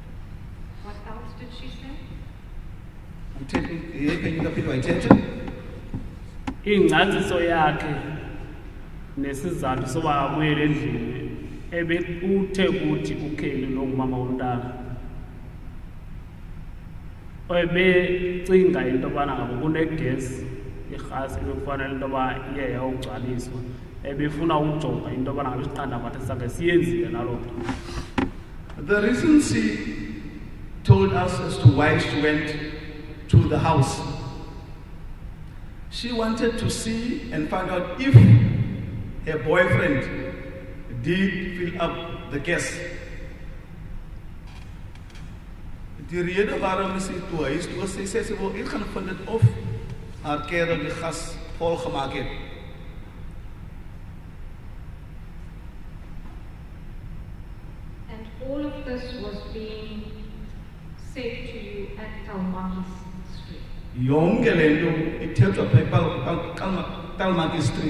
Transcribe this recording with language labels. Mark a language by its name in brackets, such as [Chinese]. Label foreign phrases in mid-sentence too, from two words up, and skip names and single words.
[English] What else did she say? Can you repeat my attention? [Xhosa] ingcaciso yakhe nesizathu soba abuyele endlini uthe kuthi uKelly nongumama womntana ebecinga into yobana ngabo kunegesi irhasi ebekufanele into yoba iye yawugcwaliswa ebefuna ukujonga into yobana ngabe isiqandamathe sakhe siyenzile naloo nto. [English] The reason she told us as to why she went to the house, she wanted to see and find out if her boyfriend did fill up the gas. [Afrikaans] Die rede waarom sy toe is, was sy sê sy wil eers gaan vind dit of haar kerel die gas vol gemaak het. [English] And all of this was being said to you at Talmaki Street. [Xhosa] Yonke lento ithethwa Talmaki Street.